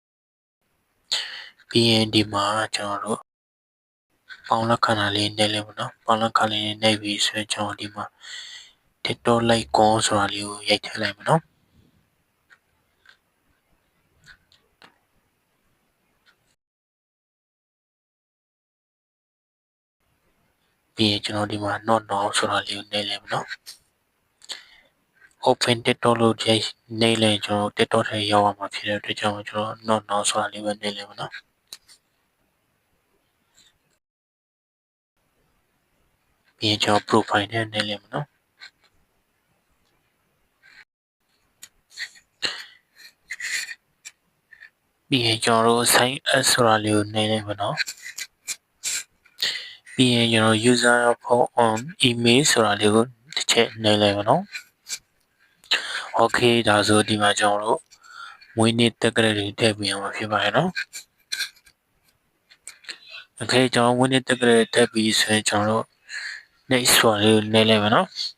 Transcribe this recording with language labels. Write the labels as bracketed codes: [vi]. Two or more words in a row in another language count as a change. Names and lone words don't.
[my] ပြီးရင်ဒီမှာကျွန်တော်တို့ပေါင်းလက်ခဏလေးနေလေမနော်ပေါင်းလက်ခဏလေးနေပြီဆိုရင်ကျွန်တော်ဒီမှာ TikTok like ကောဆိုတာလေးကိုရိုက်ထည့်လိုက်မနော် ပြီးရင်ကျွန်တော်ဒီမှာ [en] not now [my] ဆိုတာလေးကိုနေလေမနော် [en] open TikTok [my] လို့ရိုက်နေလေကျွန်တော် TikTok ထဲရောက်အောင်မှာဖြစ်တဲ့အတွက်ကြောင့်ကျွန်တော် [en] not now [my] ဆိုတာလေးပဲနေလေမနော် ပြီးရင်ကျွန်တော် profile ထဲနေလေမနော်ပြီးရင်ကျွန်တော်တို့ [en] sign up [my] ဆိုတာလေးကိုနေလေမနော်ပြီးရင်ကျွန်တော် [en] user phone on email [my] ဆိုတာလေးကိုတစ်ချက်နေလေမနော် okay ဒါဆိုဒီမှာကျွန်တော်တို့မွေးနေ့တက်ကလေးတွေထည့်ပေးအောင်ဖြစ်ပါတယ်နော် okay ကျွန်တော်မွေးနေ့တက်ကလေးထည့်ပြီးဆိုရင်ကျွန်တော်တို့ next ဆိုတာလေးကိုနေလေမနော်